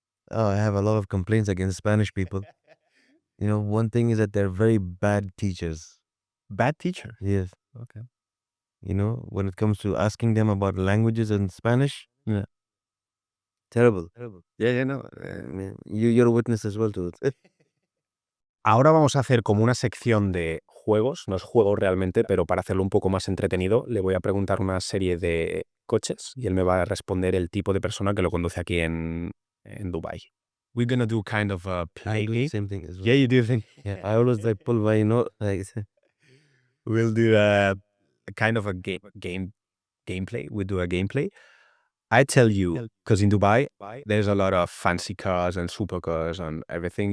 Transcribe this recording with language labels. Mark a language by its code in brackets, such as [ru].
[en] Oh, I have a lot of complaints against Spanish people. One thing is that they're very bad teachers. Bad teacher. Yes. Okay. When it comes to asking them about languages in Spanish, Yeah. terrible. Yeah, no. I mean, you're a witness as well to it. [es] Ahora vamos a hacer como una sección de juegos, no es juego realmente, pero para hacerlo un poco más entretenido, le voy a preguntar una serie de coches y él me va a responder el tipo de persona que lo conduce aquí en Dubai. [en] We're gonna do kind of a play I do the game. same thing as well. Yeah, you do think? Yeah, I always like pull by, like We'll do a kind of a gameplay. We do a gameplay. I tell you, because in Dubai, there's a lot of fancy cars and supercars and everything.